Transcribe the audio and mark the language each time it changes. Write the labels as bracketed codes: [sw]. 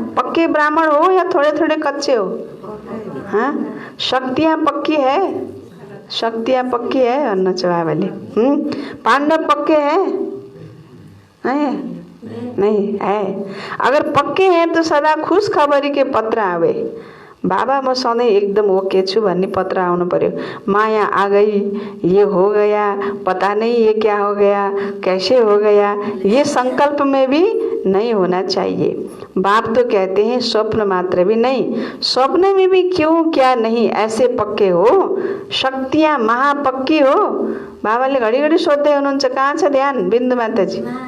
[hi] पक्के ब्राह्मण हो या थोड़े थोड़े कच्चे हो? हाँ, शक्तियाँ पक्की है, शक्तियाँ पक्की है [ne] भन्नुहुन्छ बाबाले। [hi] पांडव पक्के हैं? नहीं है। अगर पक्के हैं तो सदा खुश खबरी के पत्र आवे। [ne] बाबा म सधैँ एकदम ओके छु भन्ने पत्र आउनु पर्यो। [hi] माया आ गई, ये हो गया, पता नहीं ये क्या हो गया, कैसे हो गया, ये संकल्प में भी नहीं होना चाहिए। बाप तो कहते हैं स्वप्न मात्र भी नहीं, स्वप्न में भी क्यों क्या नहीं, ऐसे पक्के हो। शक्तियाँ महापक्की हो। [ne] बाबाले घडी घडी सोध्दै हुनुहुन्छ, कहाँ छ ध्यान बिन्दु माताजी?